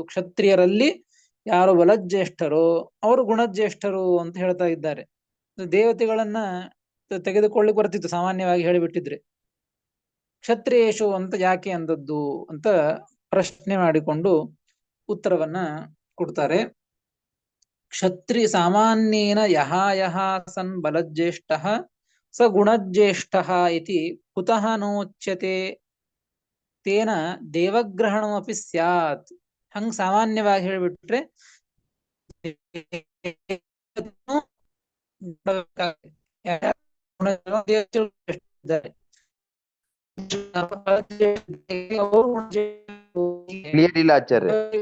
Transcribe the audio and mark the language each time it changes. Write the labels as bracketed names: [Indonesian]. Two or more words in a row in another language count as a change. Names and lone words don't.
[Kannada] ಕ್ಷತ್ರಿಯರಲ್ಲಿ ಯಾರು ಬಲಜ್ಯೇಷ್ಠರೋ ಅವರು ಗುಣಜ್ಯೇಷ್ಠರು ಅಂತ ಹೇಳ್ತಾ ಇದ್ದಾರೆ. ದೇವತೆಗಳನ್ನ ತೆಗೆದುಕೊಳ್ಳಿಕ್ ಬರ್ತಿತ್ತು ಸಾಮಾನ್ಯವಾಗಿ ಹೇಳಿಬಿಟ್ಟಿದ್ರೆ. ಕ್ಷತ್ರಿಯೇಶು ಅಂತ ಯಾಕೆ ಅಂದದ್ದು ಅಂತ ಪ್ರಶ್ನೆ ಮಾಡಿಕೊಂಡು ಉತ್ತರವನ್ನ ಕೊಡ್ತಾರೆ. [Sanskrit] ಸಾಮಾನ್ಯೇನ ಯಹ ಯಹ ಸನ್ ಬಲಜ್ಯೇಷ್ಠಃ ಸ ಗುಣಜ್ಯೇಷ್ಠಃ ಇತಿ ಕುತಃ ನೋಚ್ಯತೆ ತೇನ ದೇವಗ್ರಹಣಮಪಿ ಸ್ಯಾತ್. [Kannada] ಹಂಗ ಸಾಮಾನ್ಯವಾಗಿ ಹೇಳಿಬಿಟ್ರೆ ಕ್ಲಿಯರ್ ಇಲ್ಲ ಆಚಾರ್ಯ.